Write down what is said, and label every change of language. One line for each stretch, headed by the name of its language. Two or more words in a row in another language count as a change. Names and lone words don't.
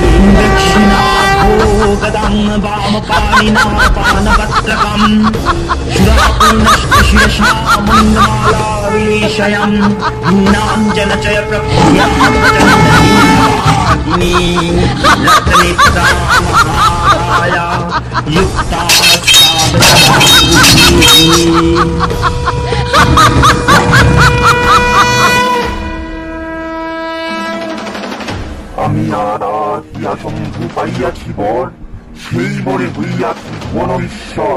Sanskrit: दक्षिणाभो गदां वामपाणिना पानपत्रकं, शुरापूर्णश्च शिरसा मन्दमाला विलेशयं। नीलाञ्जनचय प्रभ्यां रत्नेत्रा महामाया युक्ता
Bangla: আমি আরাধিয়া শম্ভু পাইয়াছি বর, সেই বরে হইয়াছি বন ঈশ্বর।